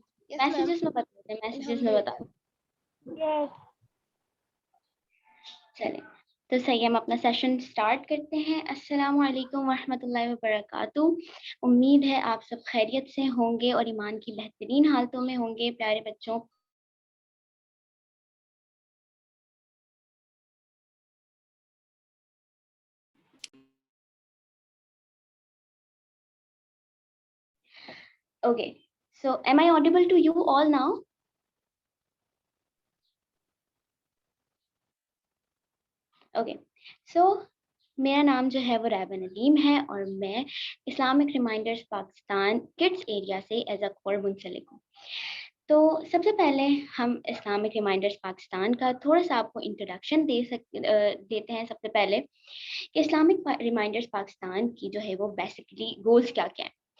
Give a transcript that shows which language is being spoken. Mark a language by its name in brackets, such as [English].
[Urdu] Messages میں بتا دیں, میسیجز میں بتا دیں. چلیں تو صحیح, ہم اپنا سیشن سٹارٹ کرتے ہیں. السلام علیکم ورحمۃ اللہ وبرکاتہ. امید ہے آپ سب خیریت سے ہوں گے اور ایمان کی بہترین حالتوں میں ہوں گے. پیارے بچوں, [English] okay, so am I audible to you all now? [Urdu] Okay, so میرا نام جو ہے وہ ریبہ ندیم ہے اور میں Islamic reminders Pakistan kids area سے ایز اے کور منسلک ہوں. تو سب سے پہلے ہم اسلامک ریمائنڈرز پاکستان کا تھوڑا سا آپ کو انٹروڈکشن دیتے ہیں. سب سے پہلے کہ اسلامک ریمائنڈرز پاکستان کی جو ہے وہ بیسکلی گولز کیا کیا ہیں.